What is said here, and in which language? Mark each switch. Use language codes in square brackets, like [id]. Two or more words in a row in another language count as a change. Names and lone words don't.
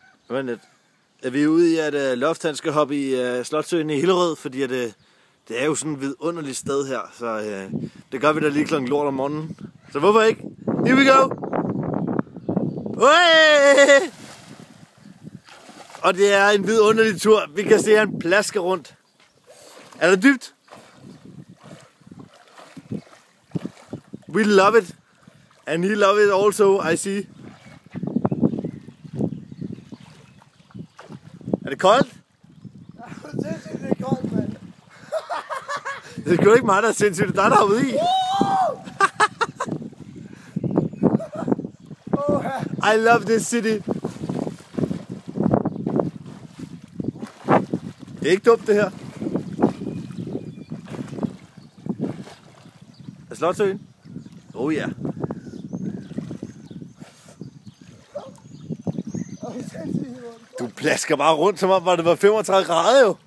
[da] Men er vi ude i, at Loft skal hoppe i Slotssøen i Hillerød, fordi det er jo sådan et vidunderligt sted her, så det gør vi da lige klokken lort om morgenen. Så hvorfor ikke? [en] Here we go! Uæh! [da] Og det er en vidunderlig tur. Vi kan se, at han plasker rundt. Er det dybt? [en] We love it. And he love it also, I see. [da] Er det koldt? Det er koldt, mand. Det er sgu ikke mig, der er sindssygt. Det er dig, der er ude i. [en] I love this city. [da] Det er ikke dumt, det her. Er Slotssøen? Oh ja. Du plasker bare rundt, som om det var 35 grader jo.